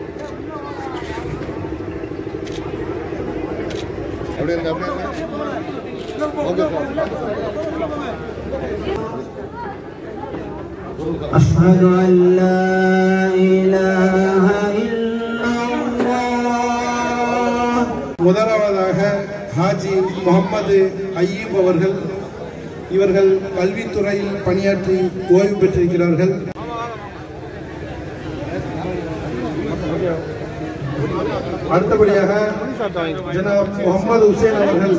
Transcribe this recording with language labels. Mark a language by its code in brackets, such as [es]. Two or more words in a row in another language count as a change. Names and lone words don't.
[ta] அப்படியே இருங்க அப்படியே இருங்க [en] okay sir [ar] أشهد أن لا إله إلا الله. [ta] முதலாவதாக ஹாஜி முகமது அய்யூப் அவர்கள். இவர்கள் கல்வித்துறையில் பணியாற்றி ஓய்வு பெற்றிருக்கிறார்கள். அடுத்தபடியாக ஜனாப் முகமது ஹுசேன் அவர்கள்.